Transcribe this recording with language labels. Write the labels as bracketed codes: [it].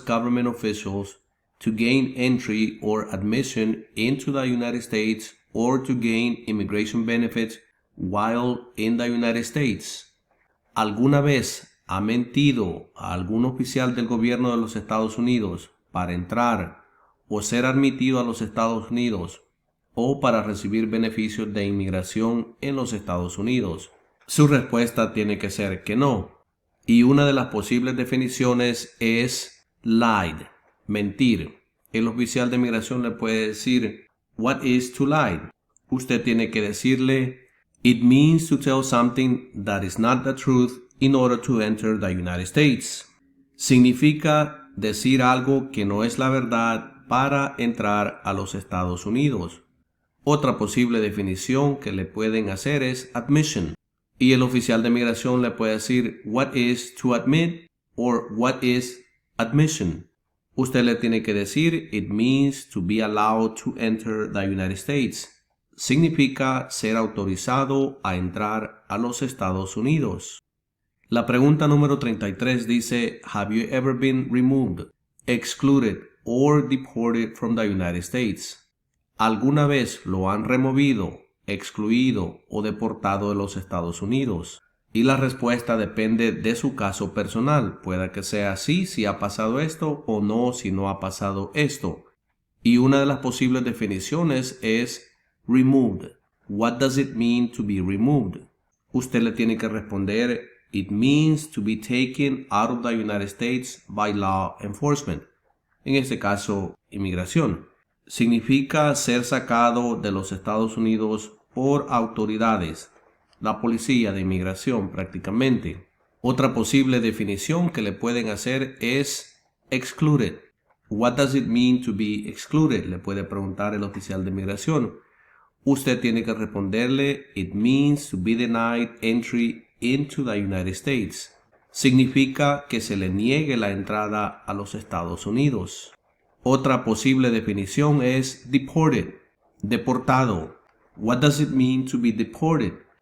[en] government officials to gain entry or admission into the United States or to gain immigration benefits while in the United States? [es] ¿Alguna vez ha mentido a algún oficial del gobierno de los Estados Unidos para entrar o ser admitido a los Estados Unidos o para recibir beneficios de inmigración en los Estados Unidos? Su respuesta tiene que ser que no. Y una de las posibles definiciones es lied. mentir. El oficial de migración le puede decir, [en] what is to lie? [es] Usted tiene que decirle, [en] it means to tell something that is not the truth in order to enter the United States. [es] Significa decir algo que no es la verdad para entrar a los Estados Unidos. Otra posible definición que le pueden hacer es admission. Y el oficial de migración le puede decir, [en] what is to admit? Or what is admission? [es] Usted le tiene que decir, [en] it means to be allowed to enter the United States. [es] Significa ser autorizado a entrar a los Estados Unidos. La pregunta número 33 dice, [en] have you ever been removed, excluded, or deported from the United States? [es] ¿Alguna vez lo han removido, excluido o deportado de los Estados Unidos? Y la respuesta depende de su caso personal. Puede que sea sí si ha pasado esto o no si no ha pasado esto. Y una de las posibles definiciones es removed. [en] What does it mean to be removed? [es] Usted le tiene que responder, [en] it means to be taken out of the United States by law enforcement. [es] En este caso, inmigración. Significa ser sacado de los Estados Unidos por autoridades, la policía de inmigración prácticamente. Otra posible definición que le pueden hacer es excluded. [en] What does it mean to be excluded? [es] Le puede preguntar el oficial de inmigración. Usted tiene que responderle, [en] it means to be denied entry into the United States. [es] Significa que se le niegue la entrada a los Estados Unidos. Otra posible definición es deported, deportado. [en] What does it mean to be deported?